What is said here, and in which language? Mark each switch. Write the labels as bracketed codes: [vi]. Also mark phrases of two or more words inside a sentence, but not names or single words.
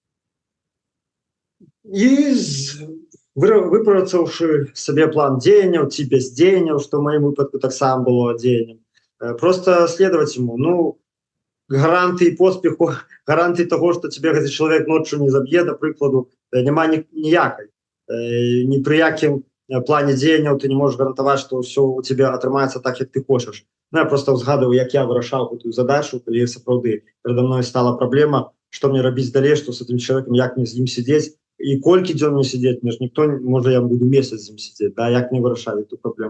[be] І выпрацаўшы сабе план дзеянняў ці бездзеянняў, што ў маім выпадку таксама было дзеяннем, [ru] просто следовать ему. [be] Гарантыі поспеху, гарантыі того, што цябе гэты чалавек ноччу не заб'е, да прыкладу, няма ніякай. Ні пры якім плане дзеянняў ты не можаш гарантаваць, што ўсё у цябе атрымаецца так, як ты хочаш. Я просто ўзгадываю, як я вырашаў гэтую задачу, калі сапраўды перада мной стала праблема, што мне рабіць далей, што з гэтым чалавекам, як мне з ім сидзець і колькі дзён мне сидзець, мне ж ніхто, можа я буду месяц з ім сидзець, да, як мне вырашалі эту праблему.